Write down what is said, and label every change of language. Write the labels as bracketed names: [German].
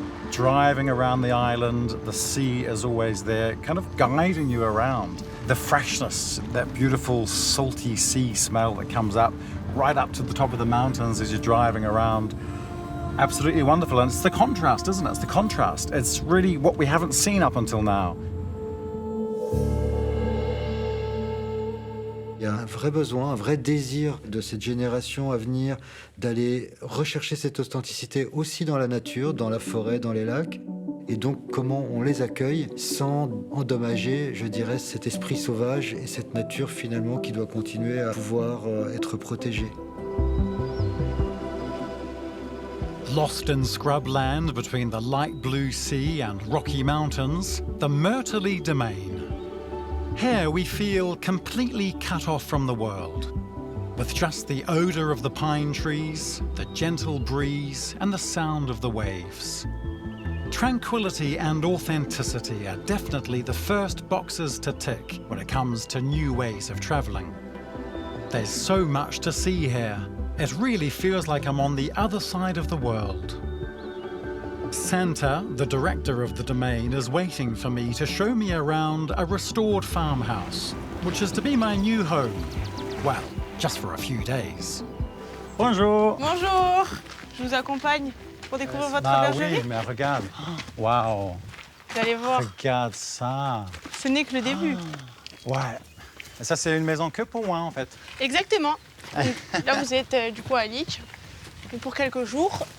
[English] Driving around the island, the sea is always there, kind of guiding you around. The freshness, that beautiful salty sea smell that comes up right up to the top of the mountains as you're driving around. Absolutely wonderful, and it's the contrast, isn't it? It's the contrast. It's really what we haven't seen up until now. [French] Il y a un vrai besoin, un vrai désir de cette génération à venir d'aller rechercher cette authenticité aussi dans la nature, dans la forêt, dans les lacs. Et donc comment on les accueille sans endommager, je dirais, cet esprit sauvage et cette nature finalement qui doit continuer à pouvoir être protégée. [English] Lost in scrubland between the light blue sea and Rocky Mountains, the Myrtley Domain. Here we feel completely cut off from the world, with just the odour of the pine trees, the gentle breeze, and the sound of the waves. Tranquility and authenticity are definitely the first boxes to tick when it comes to new ways of travelling. There's so much to see here. It really feels like I'm on the other side of the world. Santa, the director of the domain, is waiting for me to show me around a restored farmhouse, which is to be my new home. Well, just for a few days. [French] Bonjour. Bonjour, je vous accompagne. pour découvrir votre Bah bergerie? oui, mais regarde. Waouh. Vous allez voir, Regarde ça. ce n'est que le début. Ouais. Et ça, c'est une maison que pour moi, en fait. Exactement. Donc, là, vous êtes du coup à Lich pour quelques jours.